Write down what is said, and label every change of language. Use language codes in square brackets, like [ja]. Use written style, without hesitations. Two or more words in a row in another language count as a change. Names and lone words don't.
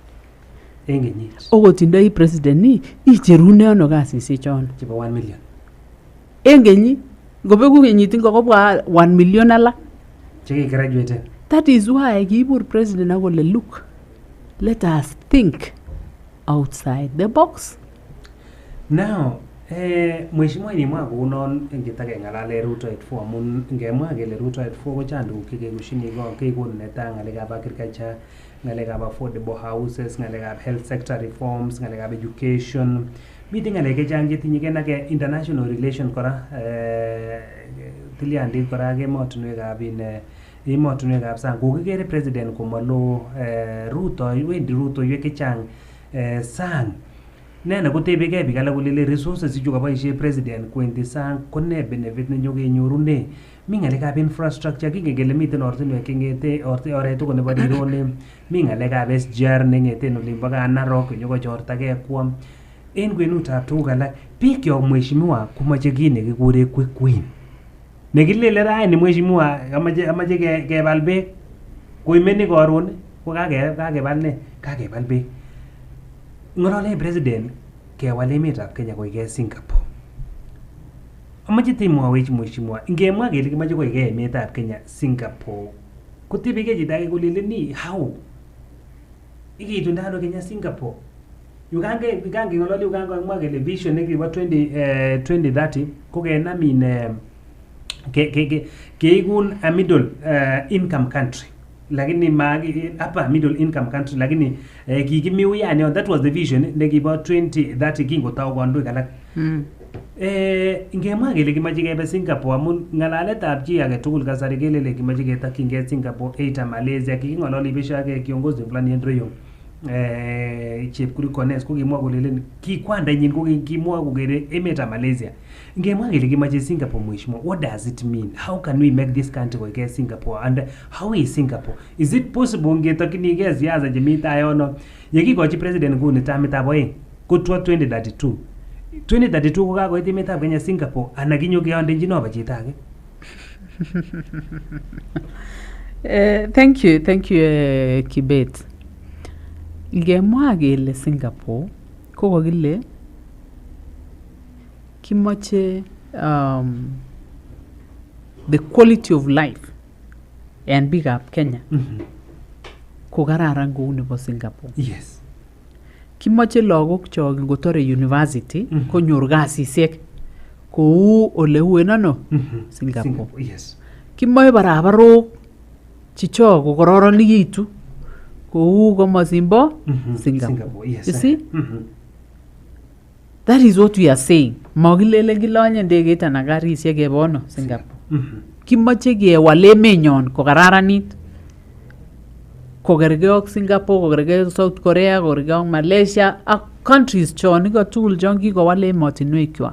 [kln] Okotindoi president ni icherune ano kasisiek chono chebo 1 million. Engenyi ngobeku kenyit ngokobwa 1 million alak cheki graduate. [en] That is why [kln] kiibur president akole [en] look, let us think outside the box. [kln] Now mheshimiwa ni mwa kunon ngitake ngalale Ruto 84 amun ngemwa kele Ruto 84 ko chandu kikekushini go kekon neta ngalekab agriculture, ngalekab [en] affordable houses, [kln] ngalekab [en] health sector reforms, [kln] ngalekab education, meeting ngalek chang chetinye kenake [en] international relation [kln] kora tiliandit kora emotunwekab sang kokikere president komalo Ruto wendi Ruto yeke chang sang nene kotebege biik alak kolele resources chu kaboisie president kwendi sang kone benefit nenyo kenyorune mi ngalekab infrastructure kingen kele miten ortinwek chengete oret tugul nebo Rironi, mi ngalekab SGR nengeten olimbo Narok nyokochortage kwam en kwenutab tuguk alak biik yo mheshimiwa komoche kii nekikure [en] quick win [kln] nekilele raini mheshimiwa amache kebal beek koimeni koron ko kakebal beek. Ngorole president kewal emetab Kenya koike Singapore. Amache timwawech mheshimiwa ngemwa kele kimache koike emetab Kenya Singapore kotibike chito age kolele ni how ikitundano Kenya Singapore yukange ngolole yukange mwa kele vision nekibo 2030 ko kenam keikun [en] a middle income country [kln] lakini [en] upper middle income country [kln] lakini kikimiu yani [en] that was the vision [kln] nekibo 2030 kingotau kandoik alak. Ngemwa kele kimache kebe Singapore amun ngalaletab chi age tugul kasari kelele kimache ketakyingei Singapore eita Malaysia kingololi bishake [sw] kiongozi fulani [kln] endroyo chepkuri Kones kokimwa kolelen kikwandanyin kokimwa kokere emetab Malaysia. Ngemwa kele kimache Singapore mheshimiwa, [en] what does it mean? How can we make this country koike Singapore and how is Singapore? Is it possible [kln] ngetokyinigei siasa chemi tai yono yekikochi president nguni tamitab oeng kotwa 2032 ko kakoit emetab Kenya Singapore ana kinyo keondenjin oba chito age? [en] Thank you [kln] Kibet. Ngemwa kele Singapore ko kokile kimoche [en] the quality of life [kln] en biikab Kenya ko kararan kou nebo Singapore. [en] Yes. [kln] Kimoche lagok chok ngotore university konyor kasisiek kou ole uen ano Singapore. [en] Yes. [kln] Kimoche barabarok chichok kokororonikitu kou komosimbo Singapore. [en] Yes. You see? That is what we are saying. [kln] Makilele kilonye ndegeit anan karisiek kebono Singapore. Kimoche kewal emenyon kokararanit. Kokergei ak Singapore, kokergei ak South Korea, kokergei ak Malaysia ak countries chon iko tugul chon kikowal emotinwekwak.